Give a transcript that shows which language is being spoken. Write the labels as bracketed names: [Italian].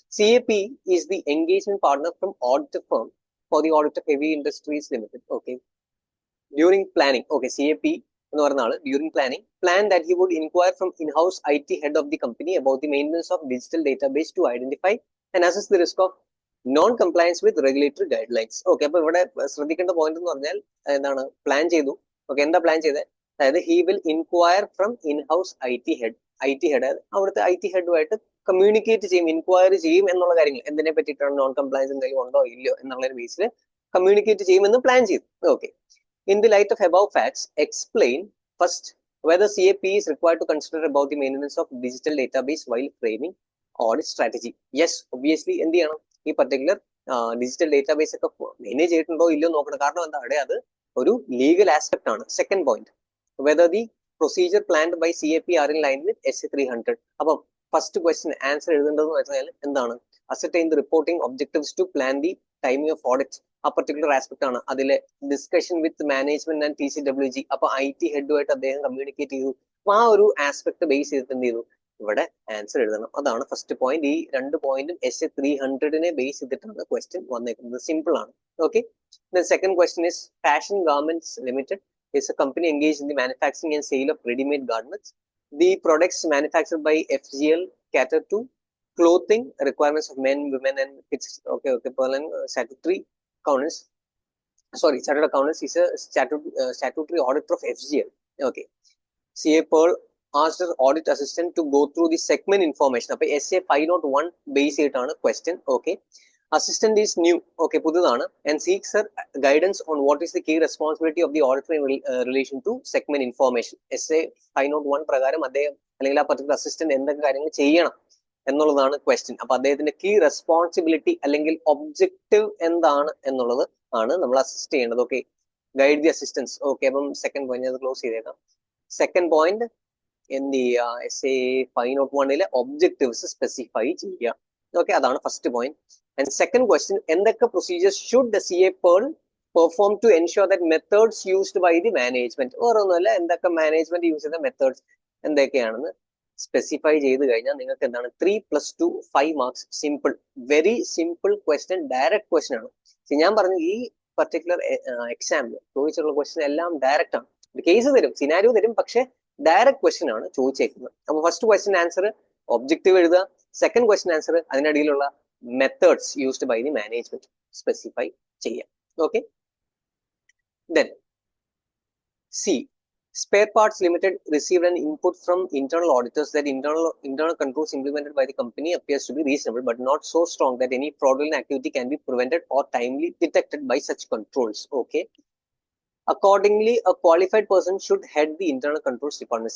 [English] CAP is the engagement partner from audit firm for the audit of Heavy Industries Limited. Okay. During planning, okay, CAP [Malayalam] എന്ന് പറഞ്ഞ ആള് [English] During planning plan that he would inquire from inhouse IT head of the company about the maintenance of digital database to identify and assess the risk of non compliance with regulatory guidelines. [Malayalam] Okay, അപ്പൊ ഇവിടെ ശ്രദ്ധിക്കേണ്ട point എന്ന് പറഞ്ഞാൽ എന്താണ്, plan ചെയ്തു. Okay, എന്താ plan ചെയ്തത്, അതായത് he will inquire from in-house IT head അവിടുത്തെ IT ഹെഡുമായിട്ട് കമ്മ്യൂണിക്കേറ്റ് ചെയ്യും, ഇൻക്വയറി ചെയ്യും എന്നുള്ള കാര്യങ്ങൾ, എന്തിനെ പറ്റിയിട്ടാണ്, നോൺ കംപ്ലയൻസ് എന്തെങ്കിലും ഉണ്ടോ ഇല്ലയോ എന്നുള്ള ബേസിൽ കമ്മ്യൂണിക്കേറ്റ് ചെയ്യുമെന്ന് പ്ലാൻ ചെയ്തു. [English] Okay, in the light of above facts, explain first whether CAP is required to consider about the maintenance of digital database while framing audit strategy. [Malayalam] Yes, obviously എന്ത് ചെയ്യണം, ഈ particular digital database ഒക്കെ manage ചെയ്തിട്ടുണ്ടോ ഇല്ലയോ നോക്കണം. കാരണം എന്താ, അവിടെ അത് ഒരു ലീഗൽ ആസ്പെക്ട് ആണ്. [English] Second point, whether the procedure planned by CAP are in line with SA 300. [Malayalam] അപ്പം ഫസ്റ്റ് ക്വസ്റ്റ്യൻ ആൻസർ എഴുതേണ്ടതെന്ന് വെച്ചാൽ എന്താണ്, [English] Ascertain the reporting objectives to plan the timing of audit. [Malayalam] ആ പർട്ടിക്കുലർ ആസ്പെക്ട് ആണ്. അതിലെ discussion with management and TCWG, അപ്പൊ IT ഹെഡുമായിട്ട് അദ്ദേഹം communicate ചെയ്തു. അപ്പൊ ആ ഒരു ആസ്പെക്ട് ബേസ് ചെയ്തിട്ട് എന്ത് ചെയ്തു, ഇവിടെ ആൻസർ എഴുതണം. അതാണ് ഫസ്റ്റ് പോയിന്റ്. ഈ 2 പോയിന്റും SA 300 ബേസ് ചെയ്തിട്ടാണ് ക്വസ്റ്റ്യൻ വന്നേക്കുന്നത്. സിമ്പിൾ ആണ്. [English] Okay, second question is fashion garments limited is a company engaged in the manufacturing and sale of ready-made garments. The products manufactured by FGL cater to clothing requirements of men, women and kids. Okay, Pearl and statutory accountants. Sorry, chartered accountants is a statutory auditor of FGL. Okay, CA Pearl asked her audit assistant to go through the segment information. [Malayalam] Appo SA 501 base ചെയ്തിട്ടാണ് question. [English] Okay, assistant is new. Okay, [Malayalam] പുതുതാണ് [English] and seeks her guidance on what is the key responsibility of the auditor in relation to segment information. [Malayalam] SA 501 പ്രകാരം അദ്ദേഹം അല്ലെങ്കിൽ ആ particular assistant എന്തൊക്കെ കാര്യങ്ങൾ ചെയ്യണം എന്നുള്ളതാണ് question. അപ്പൊ അദ്ദേഹത്തിന്റെ കീ റെസ്പോൺസിബിലിറ്റി അല്ലെങ്കിൽ ഒബ്ജക്റ്റീവ് എന്താണ് എന്നുള്ളത് ആണ് നമ്മൾ അസിസ്റ്റ് ചെയ്യേണ്ടത്. Okay, guide the assistance. Okay, അപ്പം സെക്കൻഡ് പോയിന്റ് അത് ക്ലോസ് ചെയ്തേക്കാം. സെക്കൻഡ് പോയിന്റ് എന്ത് ചെയ്യുക, SA 501 ഒബ്ജക്റ്റീവ്സ് സ്പെസിഫൈ ചെയ്യുക. ഓക്കെ, അതാണ് first point. [English] And second question, എന്തൊക്കെ procedures should CA Pearl perform to ensure that methods used by the management. [Malayalam] വേറൊന്നുമല്ല, എന്തൊക്കെ മാനേജ്മെന്റ് യൂസ് ചെയ്ത മെത്തേഡ്സ് എന്തൊക്കെയാണെന്ന് സ്പെസിഫൈ ചെയ്ത് കഴിഞ്ഞാൽ നിങ്ങൾക്ക് എന്താണ് 3 + 2 5 marks. Simple, very simple question, direct question ആണ്. ഞാൻ പറഞ്ഞു ഈ പർട്ടിക്കുലർ എക്സാമിൽ ചോദിച്ചിട്ടുള്ള ക്വസ്റ്റ്യൻ എല്ലാം ഡയറക്റ്റ് ആണ്. കേസ് തരും, സിനാരിയോ തരും, പക്ഷെ ഡയറക്റ്റ് ക്വസ്റ്റ്യൻ ആണ് ചോദിച്ചേക്കുന്നത്. അപ്പൊ ഫസ്റ്റ് ക്വസ്റ്റ്യൻ ആൻസർ ഒബ്ജക്റ്റീവ് എഴുതുക, second question answer അതിനിടയിലുള്ള methods used by the management specify ചെയ്യാം. [English] Okay, then C. Spare Parts Limited received an input from internal auditors that internal controls implemented by the company appears to be reasonable but not so strong that any fraudulent activity can be prevented or timely detected by such controls. Okay, accordingly a qualified person should head the internal controls department.